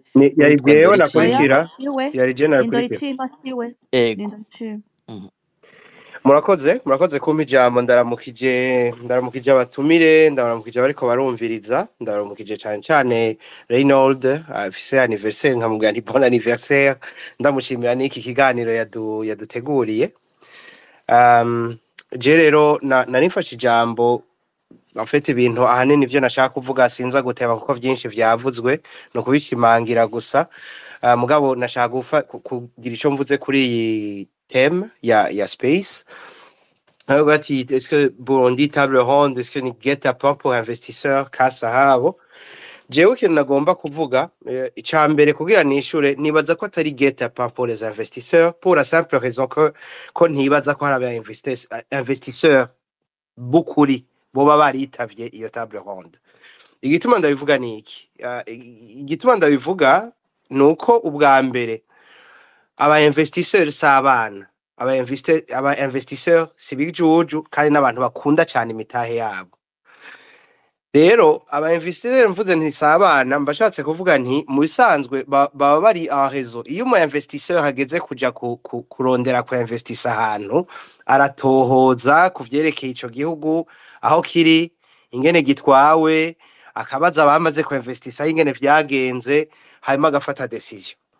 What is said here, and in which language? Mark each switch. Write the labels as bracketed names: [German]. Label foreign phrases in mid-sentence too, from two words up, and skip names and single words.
[Rundi] yari byewe nakurikira yari general kurikira murakoze kumpa ijambo ndaramukije abatumire ndaramukije bariko barumviriza ndaramukije cyane Reynold afise anniversaire nkamubwira nti [French] bon anniversaire [Rundi] ndamushimira n'iki kiganiro yaduteguriye je rero narifashe ijambo afite ibintu ahanini ivyo nashaka kuvuga sinza guteba kuko vyinshi vyavuzwe no kubishimangira gusa mugabo nashaka kugira ico mvuze kuri iyi thème ya space ati [French] est-ce que Burundi table ronde est-ce que [Rundi] ni [French] guet-apens pour investisseurs [Rundi] kasa habo jewe kintu nagomba kuvuga icambere kugira nishure nibaza ko atari [French] guet-apens pour les investisseurs pour la simple raison [Rundi] ko ntibaza ko hari investisseurs bukuri boba baritavye iyo [French] table ronde [Rundi] igituma ndabivuga niki igituma ndabivuga nuko ubwa mbere aba investisseurs sabana aba investisseurs sibijuju kandi n'abantu bakunda cyane imitahe yabo rero aba investisseurs mvuze ntisabana mbashatse kuvuga nti mu bisanzwe baba bari [French] en réseau [Rundi] iyo mu investisseur hageze kuja kurondera ku investissa ahantu aratohoza kuvyerekeye ico gihugu aho kiri ingene gitwawe akabaza bamaze ku investissa ingene vyagenze hanyuma agafata decision